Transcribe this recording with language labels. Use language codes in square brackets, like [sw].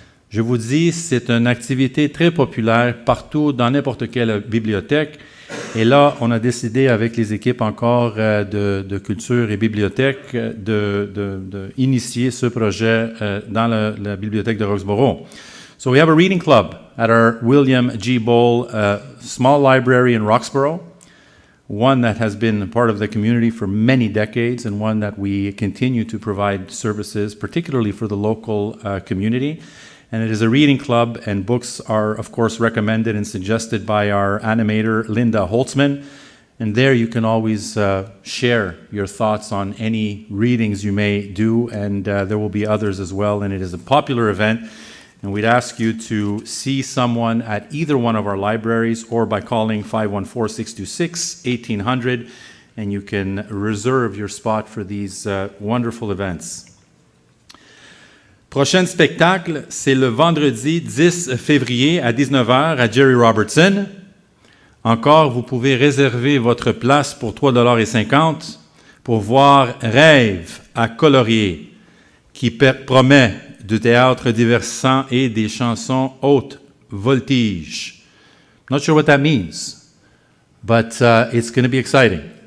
[fr] Je vous dis, c'est une activité très populaire partout, dans n'importe quelle bibliothèque. Et là, on a décidé avec les équipes encore de culture et bibliothèque d'initier ce projet dans la bibliothèque de Roxboro. [en] So we have a reading club at our William G. Ball small library in Roxboro, one that has been part of the community for many decades and one that we continue to provide services, particularly for the local community. And it is a reading club, and books are, of course, recommended and suggested by our animator, Linda Holtzman. And there you can always share your thoughts on any readings you may do, and there will be others as well. And it is a popular event. And we'd ask you to see someone at either one of our libraries or by calling 514-626-1800, and you can reserve your spot for these wonderful events. [fr] Prochain spectacle, c'est le vendredi 10 février à 19h à Jerry Robertson. Encore, vous pouvez réserver votre place pour 3,50 $ pour voir Rêve à colorier, qui promet du théâtre divertissant et des chansons hautes voltige. [en] Not sure what that means, but it's going to be exciting.